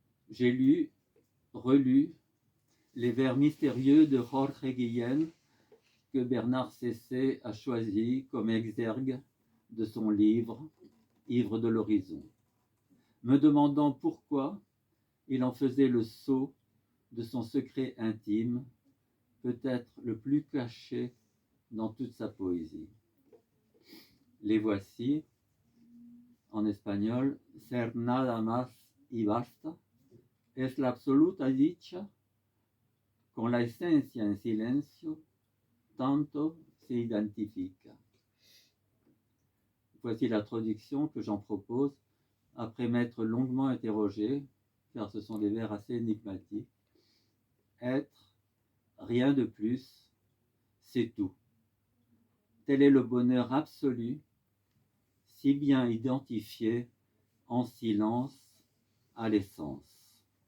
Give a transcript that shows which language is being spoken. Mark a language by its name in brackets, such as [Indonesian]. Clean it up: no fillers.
[French] j'ai lu, relu les vers mystérieux de Jorge Guillén que Bernard Cessé a choisi comme exergue de son livre Ivre de l'horizon, me demandant pourquoi il en faisait le sceau de son secret intime, peut-être le plus caché dans toute sa poésie. Les voici, en espagnol: [Spanish] Ser nada más y basta, es la absoluta dicha, con la esencia en silencio, tanto se identifica. [French] Voici la traduction que j'en propose après m'être longuement interrogé, car ce sont des vers assez énigmatiques. Être, rien de plus, c'est tout. Tel est le bonheur absolu, si bien identifié en silence à l'essence.